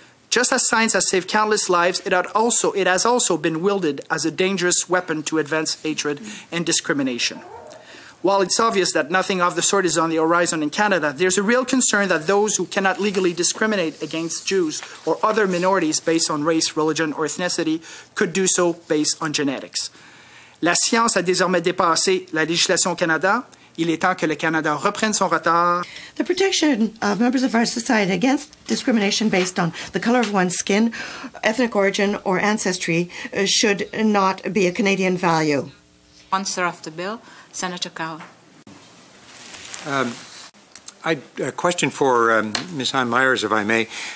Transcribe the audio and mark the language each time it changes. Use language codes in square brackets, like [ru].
[en] Just as science has saved countless lives, it has also been wielded as a dangerous weapon to advance hatred and discrimination. While it's obvious that nothing of the sort is on the horizon in Canada, there's a real concern that those who cannot legally discriminate against Jews or other minorities based on race, religion, or ethnicity could do so based on genetics. [fr] La science a désormais dépassé la législation au Canada. Il est temps que le Canada reprenne son retard. [en] The protection of members of our society against discrimination based on the color of one's skin, ethnic origin, or ancestry should not be a Canadian value. Sponsor of the bill, Senator Cowan. A question for Ms. Ann Myers, if I may.